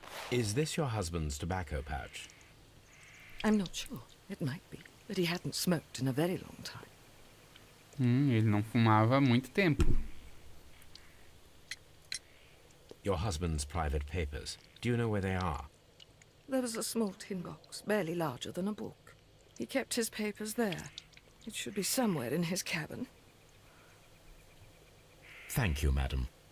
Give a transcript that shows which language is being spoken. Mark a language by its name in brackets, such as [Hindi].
[English] Is this your husband's tobacco pouch? I'm not sure. It might be, but he hadn't smoked in a very long time. [Portuguese] Ele não fumava há muito tempo. [English] Your husband's private papers. Do you know where they are? There was a small tin box, barely larger than a book. He kept his papers there. It should be somewhere in his cabin. Thank you, madam.